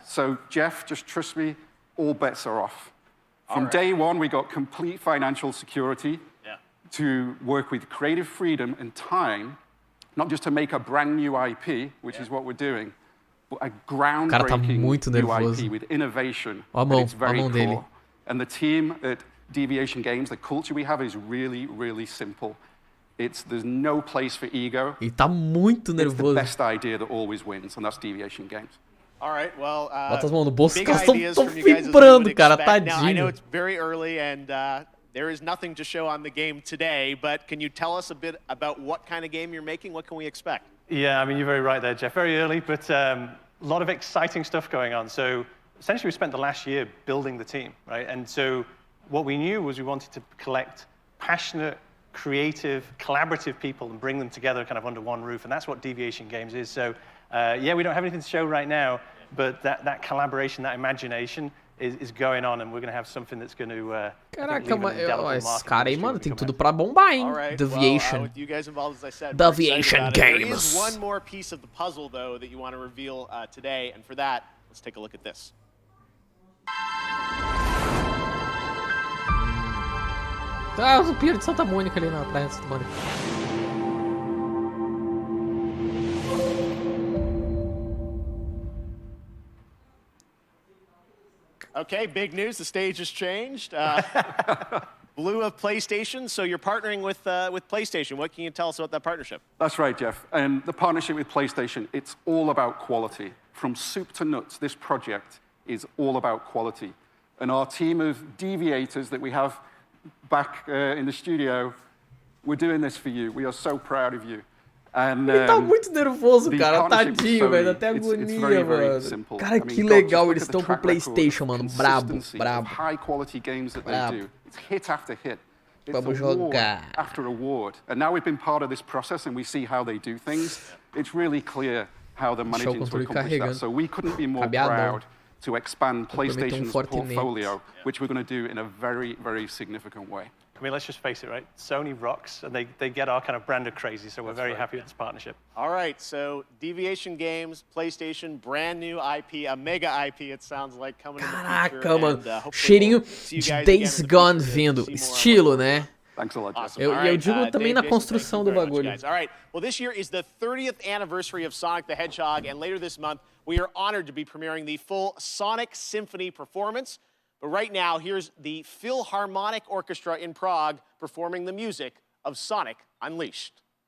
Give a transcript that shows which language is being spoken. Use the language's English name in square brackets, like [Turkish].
[English] So Geoff, just trust me, all bets are off. From day one, we got complete financial security to work with creative freedom and time, not just to make a brand new IP, which is what we're doing, but a groundbreaking new IP with innovation at its very core. And the team at Deviation Games, the culture we have is really, really simple. There's no place for ego. [Portuguese] Ele tá muito nervoso. [English] It's the best idea that always wins, and that's Deviation Games. All right, well, [Portuguese] bota as mãos no bolso, os caras estão vibrando, cara, tadinho. [English] Now, I know it's very early and there is nothing to show on the game today, but can you tell us a bit about what kind of game you're making? What can we expect? Yeah, I mean, you're very right there, Geoff. Very early, but a lot of exciting stuff going on. So essentially, we spent the last year building the team, right? And so what we knew was we wanted to collect passionate, creative, collaborative people and bring them together kind of under one roof, and that's what Deviation Games is. So yeah, we don't have anything to show right now, but that collaboration, that imagination is going on, and we're going to have something that's going to [Portuguese] Caraca, esse cara aí, mano, tem tudo pra bombar, hein? Deviation. [English] With you guys involved, as I said, Deviation Games. There is one more piece of the puzzle, though, that you want to reveal today, and for that, let's take a look at this. [Portuguese] Ah, o Pier de Santa Mônica ali na praia de Santa Mônica. [English] Okay, big news. The stage has changed. Blue of PlayStation, so you're partnering with PlayStation. What can you tell us about that partnership? That's right, Geoff. And the partnership with PlayStation, it's all about quality. From soup to nuts, this project is all about quality. And our team of deviators that we have back in the studio, we're doing this for you. We are so proud of you. And, [Portuguese] ele tá muito nervoso, cara. Tadinho, velho. Até agonia, mano. Cara, que legal eles estão com o PlayStation, mano. Brabo, brabo. [English] High quality games that they do. It's hit after hit. [Portuguese] Vamos jogar. [English] After award. And now we've been part of this process and we see how they do things. It's really clear how they're managing to accomplish that. So we couldn't be more proud to expand PlayStation's portfolio, which we're going to do in a very, very significant way. I mean, let's just face it, right? Sony rocks, and they get our kind of brand of crazy, so we're very happy with this partnership. All right, so Deviation Games, PlayStation, brand new IP, a mega IP, it sounds like, coming in the future. [Portuguese] Caraca, mano. Cheirinho de Days Gone vindo. Estilo, né? [English] Thanks a lot, Jeff. [Portuguese] Eu digo também na construção do bagulho. [English] All right, well, this year is the 30th anniversary of Sonic the Hedgehog, and later this month, we are honored to be premiering the full Sonic Symphony performance. But right now, here's the Philharmonic Orchestra in Prague performing the music of Sonic Unleashed.